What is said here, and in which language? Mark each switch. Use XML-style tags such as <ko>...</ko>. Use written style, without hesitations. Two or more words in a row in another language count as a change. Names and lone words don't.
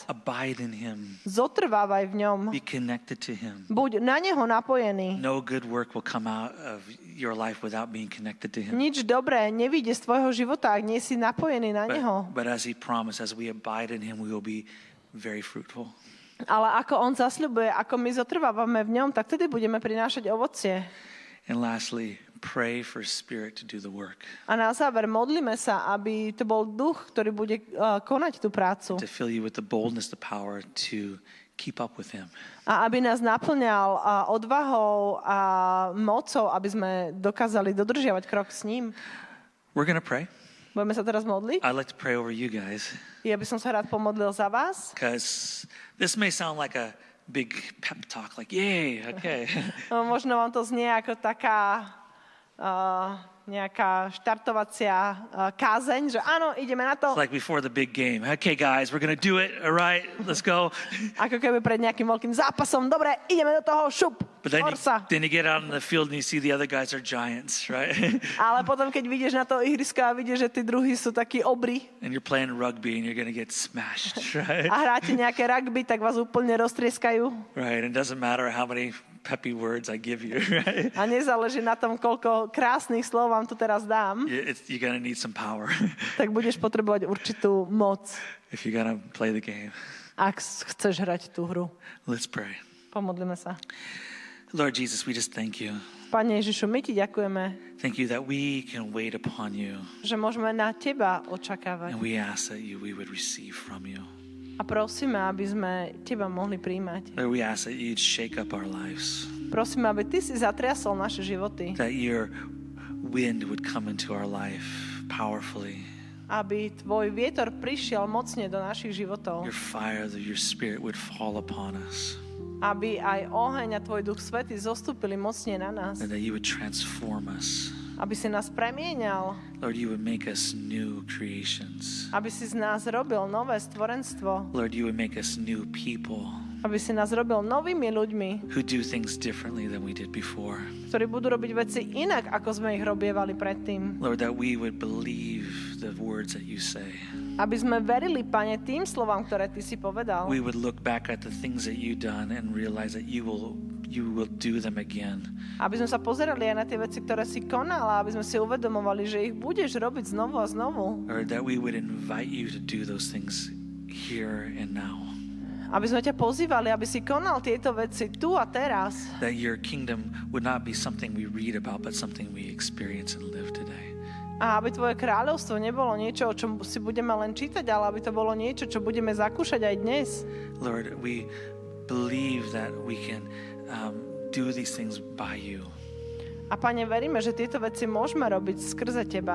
<en>Abide in him.</en> <sk>Zotrvávaj v ňom.</sk> <en>Be connected to him.</en> <sk>Buď na neho napojený.</sk> <en>No good work will come out of your life without being connected to him.</en> <sk>Nič dobré nevyjde z tvojho života, ak nie si napojený na neho.</sk> <en>But as he promised, as we abide in him, we will be very fruitful.</en> <sk>Ale ako on zasľubuje, ako my zotrvávame v ňom, tak tedy budeme prinášať ovocie.</sk> <en>And lastly, pray for Spirit to do the work.</en> <sk>A na záver modlíme sa, aby to bol duch, ktorý bude konať tú prácu.</sk> <en>To fill you with the boldness, the power to keep up with him.</en> <sk>A aby nás naplňal odvahou a mocou, aby sme dokázali dodržiavať krok s ním.</sk> <en>We're going to pray.</en> <sk>Budeme sa teraz modliť.</sk> <en>I'd like to pray over you guys.</en> <sk>Ja by som sa rád pomodlil za vás.</sk> <en>Because this may sound like a big pep talk, like, yay, okay.</en> <sk>Možno vám to znie ako taká nejaká štartovacia kázeň, že áno, ideme na to.</sk> <en>It's like before the big game. Okay, guys, we're going to do it. All right, let's go.</en> <sk>Ako keby pred nejakým veľkým zápasom. Dobre, ideme do toho, šup,</sk> <en>But then</en> <sk>forsa.</sk> <en>then you get out in the field and you see the other guys are giants, right?</en> <sk>Ale potom, keď vidíš na to ihrisko a vidíš, že tí druhí sú takí obry</sk> <en>And you're playing rugby and you're going to get smashed, right?</en> <sk>a hráte nejaké rugby, tak vás úplne roztrieskajú.</sk> <en>Right, and it doesn't matter how many peppy words I give you, right?</en> <sk>A nezáleží na tom, koľko krásnych slov vám tu teraz dám,</sk> <en>You're going to need some power</en> <sk>tak budeš potrebovať určitú moc,</sk> <en>if you're going to play the game.</en> <sk>ak chceš hrať tú hru.</sk> <en>Let's pray.</en> <sk>Pomodlíme sa.</sk> <en>Lord Jesus, we just thank you.</en> <sk>Pane Ježišu, my ti ďakujeme,</sk> <en>Thank you that we can wait upon you,</en> <sk>že môžeme na teba očakávať.</sk> <en>and we ask that we would receive from you.</en> <sk>A prosíme, aby sme teba mohli príjmať.</sk> <en>Lord, we ask that you'd shake up our lives,</en> <sk>Prosíme, aby ty si zatriasol naše životy.</sk> <en>that your wind would come into our life powerfully,</en> <sk>Aby tvoj vietor prišiel mocne do našich životov.</sk> <en>your fire, your spirit would fall upon us,</en> <sk>Aby aj oheň a tvoj duch svätý zostúpili mocne na nás.</sk> <en>and that you would transform us.</en> <sk>Aby si nás premienial.</sk> <en>Lord, you would make us new creations.</en> <sk>Aby si z nás robil nové stvorenstvo.</sk> <en>Lord, you would make us new people</en> <sk>Aby si nás robil novými ľuďmi,</sk> <en>who do things differently than we did before.</en> <sk>ktorí budú robiť veci inak, ako sme ich robievali predtým.</sk> <en>Lord, that we would believe the words that you say.</en> <sk>Aby sme verili, Pane, tým slovám, ktoré ty si povedal.</sk> <en>We would look back at the things that you've done and realize that you will do them again.</en> <sk>Aby sme sa pozerali aj na tie veci, ktoré si konala, aby sme si uvedomovali, že ich budeš robiť znovu a znovu.</sk> <en>Or that we would invite you to do those things here and now.</en> <sk>Aby sme ťa pozývali, aby si konal tieto veci tu a teraz.</sk> <en>That your kingdom would not be something we read about, but something we experience and live today.</en> <sk>A aby tvoje kráľovstvo nebolo niečo, o čom si budeme len čítať, ale aby to bolo niečo, čo budeme zakúšať aj dnes.</sk> <en>Lord, we believe that we can do these things by you.</en> <sk>A Pane, veríme, že tieto veci môžeme robiť skrze teba.</sk>